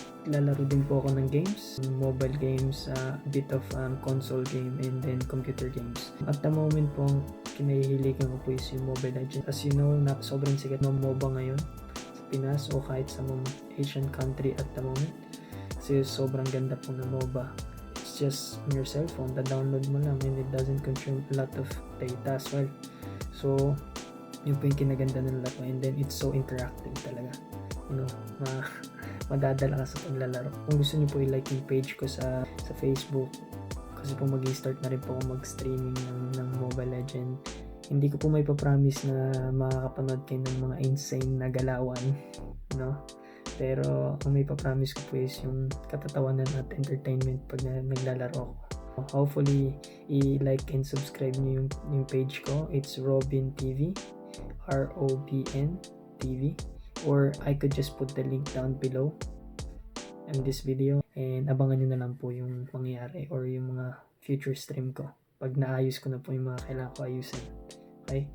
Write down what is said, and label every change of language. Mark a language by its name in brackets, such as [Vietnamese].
[Filipino] Lalaro din po ako ng games, mobile games, [English] a bit of console game, and then computer games. At the moment [Filipino] po, kinahihiligan ko po is yung Mobile Legends. [English] As you know, [Filipino] sobrang sikat ng MOBA ngayon sa Pinas o kahit sa mga Asian country [English] at the moment. [Filipino] Kasi sobrang ganda po ng MOBA. [English] It's just on your cell phone, [Filipino] download mo lang [English] and it doesn't consume a lot of data as well. [Filipino] So, yun po yung kinaganda ng laro, [English] and then it's so interactive [Filipino] talaga. Madadala ka sa paglalaro. Kung gusto niyo po i-like yung page ko sa Facebook, kasi po mag-i-start na rin po ako mag-streaming ng Mobile Legend. Hindi ko po may pa-promise na makakapanood kayo ng mga insane na galawan, pero ang may pa-promise ko po is yung katatawanan at entertainment pag naglalaro ako. Hopefully, i-like and subscribe niyo yung page ko. [English] It's Robin TV, ROBN TV, or I could just put the link down below in this video, [Filipino] and abangan nyo na lang po yung mangyayari or yung mga future stream ko pag naayos ko na po yung mga kailangan ko ayusin. Okay?